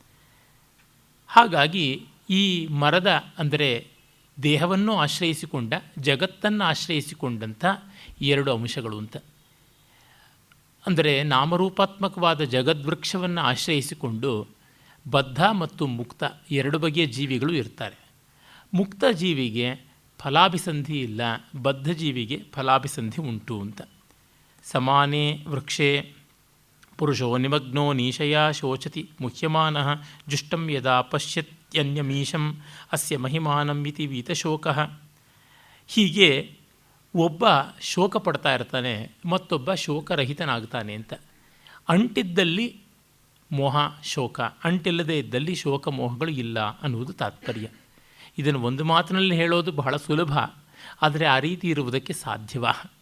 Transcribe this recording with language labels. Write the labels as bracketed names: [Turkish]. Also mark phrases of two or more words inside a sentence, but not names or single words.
[Kannada] ಹಾಗಾಗಿ ಈ ಮರದ ಅಂದರೆ ದೇಹವನ್ನು ಆಶ್ರಯಿಸಿಕೊಂಡ, ಜಗತ್ತನ್ನು ಆಶ್ರಯಿಸಿಕೊಂಡಂಥ ಎರಡು ಅಂಶಗಳು ಅಂತ. ಅಂದರೆ ನಾಮರೂಪಾತ್ಮಕವಾದ ಜಗದ್ವೃಕ್ಷವನ್ನು ಆಶ್ರಯಿಸಿಕೊಂಡು ಬದ್ಧ ಮತ್ತು ಮುಕ್ತ ಎರಡು ಬಗೆಯ ಜೀವಿಗಳು ಇರ್ತಾರೆ. ಮುಕ್ತ ಜೀವಿಗೆ ಫಲಾಭಿಸಂಧಿ ಇಲ್ಲ, ಬದ್ಧ ಜೀವಿಗೆ ಫಲಾಭಿಸಂಧಿ ಉಂಟು ಅಂತ. [Sanskrit] ಸಮಾನೇ ವೃಕ್ಷೇ ಪುರುಷೋ ನಿಮಗ್ನೋ ನೀಶಯ ಶೋಚತಿ ಮುಹ್ಯಮಾನಃ ಜುಷ್ಟಂ ಯದಾ ಪಶ್ಯತ್ಯನ್ಯಮೀಶಂ ಅಸ್ಯ ಮಹಿಮಾನಂ ಇತಿ ವೀತಶೋಕಃ. [Kannada] ಹೀಗೆ ಒಬ್ಬ ಶೋಕ ಪಡ್ತಾ ಇರ್ತಾನೆ, ಮತ್ತೊಬ್ಬ ಶೋಕರಹಿತನಾಗ್ತಾನೆ ಅಂತ. ಅಂಟಿದ್ದಲ್ಲಿ ಮೋಹ ಶೋಕ, ಅಂಟಿಲ್ಲದೇ ಇದ್ದಲ್ಲಿ ಶೋಕ ಮೋಹಗಳು ಇಲ್ಲ ಅನ್ನುವುದು ತಾತ್ಪರ್ಯ. ಇದನ್ನು ಒಂದು ಮಾತಿನಲ್ಲಿ ಹೇಳೋದು ಬಹಳ ಸುಲಭ, ಆದರೆ ಆ ರೀತಿ ಇರುವುದಕ್ಕೆ ಸಾಧ್ಯವಾ?